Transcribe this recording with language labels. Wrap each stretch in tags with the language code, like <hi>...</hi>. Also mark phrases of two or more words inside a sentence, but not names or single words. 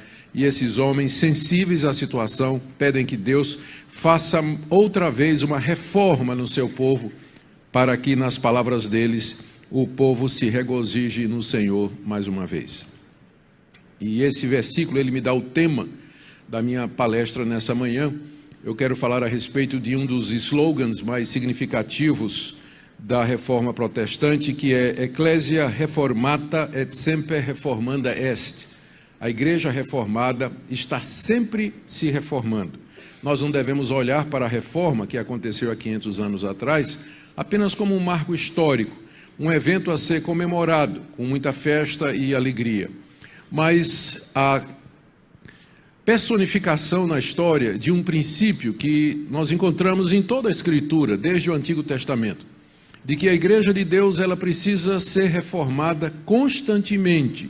<pt>E esses homens, sensíveis à situação, pedem que Deus faça outra vez uma reforma no seu povo, para que, nas palavras deles, o povo se regozije no Senhor mais uma vez. E esse versículo, ele me dá o tema da minha palestra nessa manhã. Eu quero falar a respeito de um dos slogans mais significativos da Reforma Protestante, que é</pt> <la>Ecclesia Reformata et semper reformanda est.</la> <pt>A Igreja Reformada está sempre se reformando. Nós não devemos olhar para a reforma que aconteceu há 500 anos atrás apenas como um marco histórico, um evento a ser comemorado com muita festa e alegria, mas a personificação na história de um princípio que nós encontramos em toda a Escritura, desde o Antigo Testamento, de que a Igreja de Deus ela precisa ser reformada constantemente.</pt>